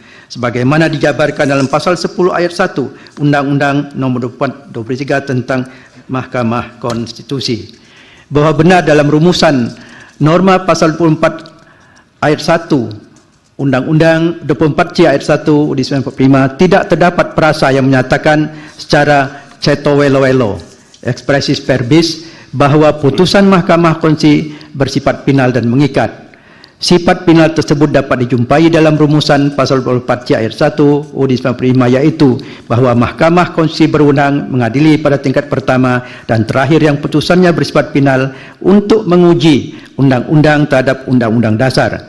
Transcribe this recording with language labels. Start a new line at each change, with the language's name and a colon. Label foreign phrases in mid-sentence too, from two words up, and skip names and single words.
Indonesian: Sebagaimana dijabarkan dalam pasal 10 ayat 1 Undang-Undang Nomor 23 tentang Mahkamah Konstitusi. Bahwa benar dalam rumusan norma pasal 24 ayat 1 Undang-Undang 24C ayat 1 di 1945 tidak terdapat perasa yang menyatakan secara
Javanese: ceto welo-welo
Latin: expressis verbis
Indonesian: bahwa putusan Mahkamah Konstitusi bersifat final dan mengikat. Sifat penal tersebut dapat dijumpai dalam rumusan pasal 24C ayat 1 UUD 95, yaitu bahwa Mahkamah Konstitusi berwenang mengadili pada tingkat pertama dan terakhir yang putusannya bersifat penal untuk menguji undang-undang terhadap undang-undang dasar.